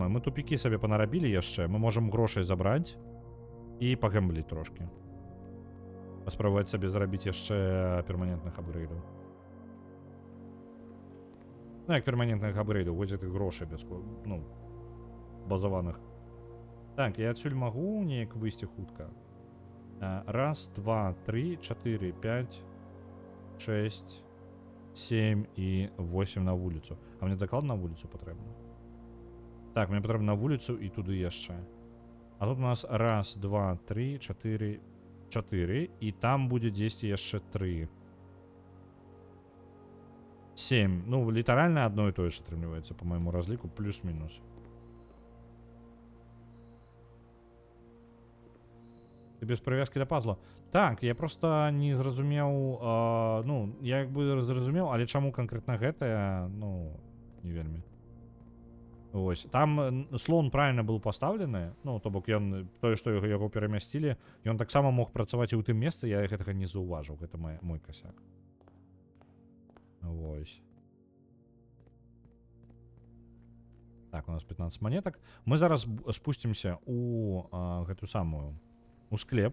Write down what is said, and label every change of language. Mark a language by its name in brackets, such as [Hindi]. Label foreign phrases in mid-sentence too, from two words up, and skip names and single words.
[Belarusian] Мы тупікі сабе панарабілі яшчэ. Мы можам грошай забраць і пагэмбліць трошки. Паспрабаваць сабе зарабіць яшчэ перманентных апгрейдаў. Ну, як перманентных апгрейдаў, вось гэтых грошай без... Ну, базаваных. Так, я адсюль магу неяк выйсці хутка. [Ukrainian] Раз, два, три, 4, 5, 6, 7 і 8 на вулицю. А мені докладно на вулицю потрібно? Так, мені потрібно на вулицю і туди ще. А тут у нас раз, два, три, 4, 4. І там буде десь ще 3. 7. Ну, літерально одно і те ж отримується, по моєму розліку, плюс-мінус. Ти без прив'язки до пазла? Так, я просто не зрозумів, ну, я якби зрозумів, але чому конкретно гэта, ну, [Belarusian] не вельмі. Ось, там слон правильно був поставлений, ну, то бок ён, тое, што яго перамясцілі, ён таксама мог працаваць і ў тым месцы, я гэтага не заўважыў, гэта мой косяк. Ось. Так, у нас 15 монеток. Мы зараз спусцімся у гэту самую, у склеп.